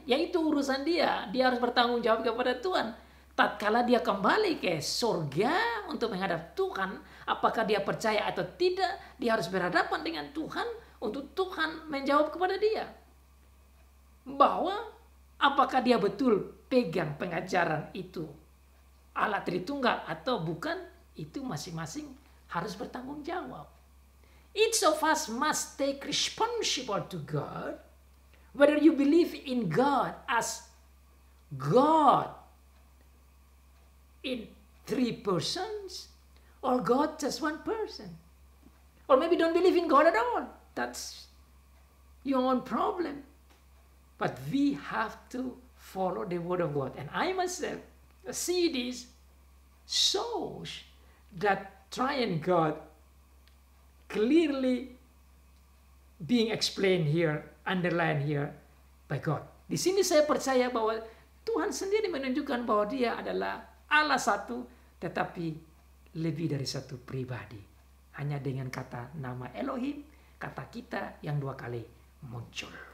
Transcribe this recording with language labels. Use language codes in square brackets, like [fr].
[id] Yaitu urusan dia. Dia harus bertanggung jawab kepada Tuhan. Tatkala dia kembali ke surga untuk menghadap Tuhan, apakah dia percaya atau tidak, dia harus berhadapan dengan Tuhan untuk Tuhan menjawab kepada dia. Bahwa apakah dia betul pegang pengajaran itu Allah Tritunggal atau bukan, itu masing-masing harus bertanggung jawab. [en] Each of us must take responsible to God, whether you believe in God as God in three persons or God just one person. Or maybe don't believe in God at all. That's your own problem. But we have to follow the word of God. And I myself see this shows that triune God clearly being explained here, underlined here by God. [id] Di sini saya percaya bahwa Tuhan sendiri menunjukkan bahwa dia adalah Allah satu, tetapi lebih dari satu pribadi. Hanya dengan kata nama Elohim, kata kita yang dua kali muncul.